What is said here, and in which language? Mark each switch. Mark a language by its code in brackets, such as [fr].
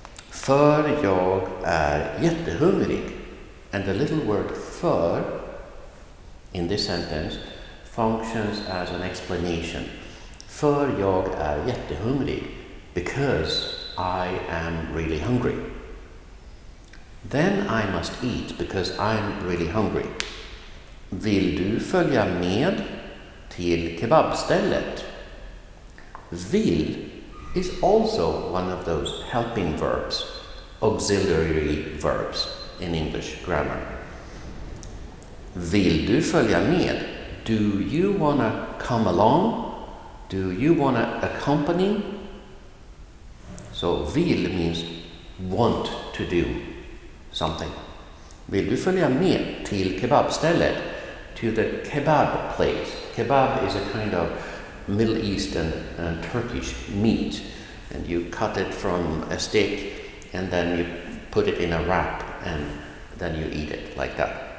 [sv] För jag är jättehungrig. [en] And the little word för in this sentence functions as an explanation. För jag är jättehungrig. Because I am really hungry. Then I must eat because I'm really hungry. [sv] Vill du följa med till kebabstället? [en] Vill is also one of those helping verbs, auxiliary verbs in English grammar. [sv] Vill du följa med? [en] Do you want to come along? Do you want to accompany? So vill means want to do something. [sv] Vill du följa med till kebabstället? [en] To the kebab place. Kebab is a kind of Middle Eastern Turkish meat, and you cut it from a stick and then you put it in a wrap and then you eat it like that.